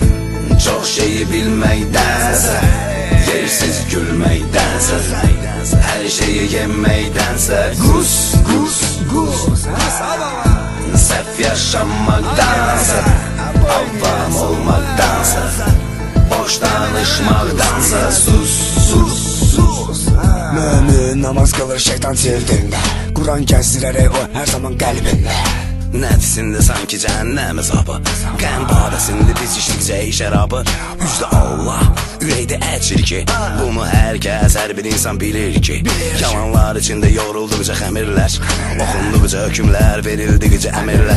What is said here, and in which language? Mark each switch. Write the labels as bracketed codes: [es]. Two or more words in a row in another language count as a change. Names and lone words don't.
[az] Çox şeyi bilməkdənsə, yersiz gülməkdənsə, hər şeyi yeməkdənsə qus. Səhv yaşamaqdansa, avam olmaqdansa, boş danışmaqdansa sus. [tr] Mümin namaz kılır şeytan cildinde, Kur'an gezdirerek o her zaman kalbinde. [az] Nəfsində sanki cəhənnəm əzabı, qəm badəsində biz içdikcə şərabı. Üzdə Allah, ürəkdə əcir ki, bunu hər kəs, hər bir insan bilir ki. Yalanlar içində yorulduqca xəmirlər, oxunduqca hökümlər, verildikcə əmirlər.